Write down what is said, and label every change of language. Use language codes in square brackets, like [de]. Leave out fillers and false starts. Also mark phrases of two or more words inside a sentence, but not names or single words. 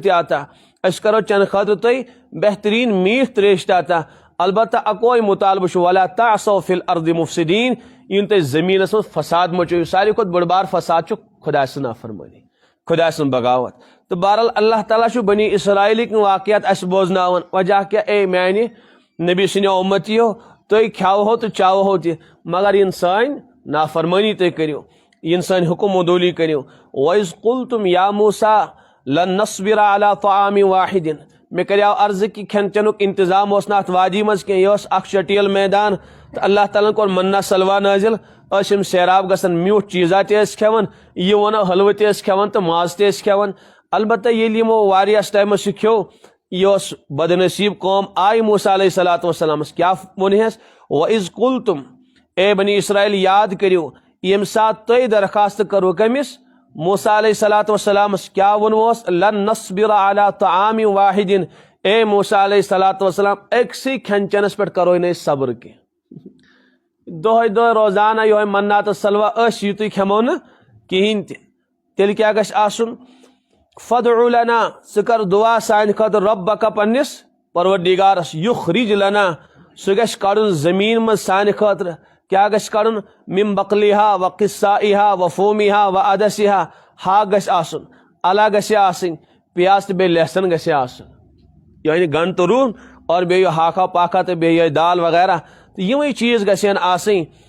[ks] تہِ عطا أسۍ کرو چنہٕ خٲطرٕ تۄہہِ بہتریٖن میٖٹھ تریش تہِ عطا البتہ اکوے مطالبہٕ چھُ [ar] ولا تعصوا فی الارض مفسدین [ks] یِن تُہۍ زٔمیٖنس منٛز فساد مچٲیِو ساروی کھۄتہٕ بٔڑ بار فساد چھُ خۄداے سٕنٛز نافرمٲنی خۄداے سٕنٛز بغاوت تہٕ بہرحال اللہ تعالیٰ چھُ بنی اسرائیلٕکۍ واقعات اَسہِ بوزناوان وجہ کیاہ اے میانہِ نبی سٕنٛدیو اُمتیو تُہۍ کھیٚوہو تہٕ چاوہو تہِ مگر یِن سٲنۍ نافرمٲنی تُہۍ کٔرِو یِن سٲنۍ حُکم عدوٗلی کٔرِو [ar] وَإِذ قُلتُم یا موسیٰ لن نصبر علی [ks] طعام واحد مےٚ کریاو عرضہٕ کہِ کھٮ۪ن چٮ۪نُک انتظام اوس نہٕ اتھ وادی منٛز کینٛہہ یہِ اوس اکھ چٹیل میدان تہٕ اللہ تعالیٰ ہن کوٚر منا سلوا نٲزِل ٲسۍ یِم سیراب گژھان میوٗٹھ چیٖزا تہِ ٲسۍ کھٮ۪وان یہِ وَنو حلوٕ تہِ ٲسۍ کھٮ۪وان تہٕ ماز تہِ ٲسۍ کھٮ۪وان البتہ ییٚلہِ یِمو واریاہس ٹایمس یہِ کھیوٚو یہِ اوس بدنصیٖب قوم آیہِ موسیٰ علیہ الصلوٰۃ والسلامس کیاہ ووٚنہس [ar] وَإِذ قُلتُم [ks] اے بنی اسرائیل یاد کٔرِو ییٚمہِ ساتہٕ تُہۍ درخاست کٔرو کٔمِس موسیٰ علیہ الصلوٰۃ والسلامس کیاہ ووٚنوس [ar] لن نصبر علی طعام واحد [ks] اے موسیٰ علیہ الصلوٰۃ والسلام أکسٕے کھٮ۪ن چٮ۪نس پٮ۪ٹھ کرو نہٕ أسۍ صبر کینٛہہ دۄہے دۄہے روزانہ یِہوے منا تہٕ سلوا أسۍ یِتُے کھٮ۪مو نہٕ کِہیٖنۍ تہِ تیٚلہِ کیاہ گژھِ آسُن فدع لنا ژٕ کر دعا سانہِ خٲطرٕ ربک پننِس پروردگارس [ar] یُخرج لنا [ks] سُہ گژھِ کڑُن زٔمیٖن منٛز سانہِ خٲطرٕ کیاہ گژھِ کڑُن [ar] من بقلیہا و قصائہا و فومیہا و عدسہا [ks] ہاکھ گژھِ آسُن الہ گژھِ آسٕنۍ پیاز تہٕ بیٚیہِ لہسن گژھِ آسُن یعنی گنڈٕ تہٕ روٗن اور بیٚیہِ یہِ ہاکھا پاکھا تہٕ بیٚیہِ یِہوٚے دال وغیرہ تہٕ یِمے چیٖز گژھن آسٕنۍ